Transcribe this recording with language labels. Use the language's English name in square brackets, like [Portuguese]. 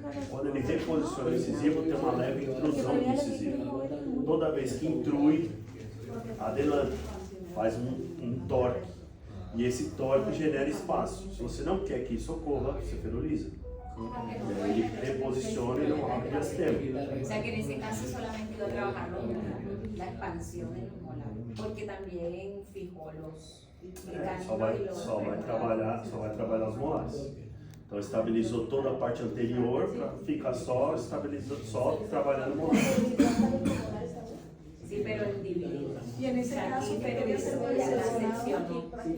[Portuguese] Quando ele reposiciona o incisivo, tem uma leve intrusão do incisivo. Toda vez que intrui, adelanta, faz um torque. E esse torque genera espaço. Se você não quer que isso ocorra, você feriliza. E aí ele reposiciona e não abre diastema. [Spanish] O sea que en ese caso solamente iba a trabajar la expansión en los molares, porque también fijó los [Portuguese] Só vai trabalhar os molares. Então estabilizou toda a parte anterior para ficar só trabalhando molares. [Spanish] Sí, pero en dividido. Y en ese caso, ¿qué quería hacer ella seccionado?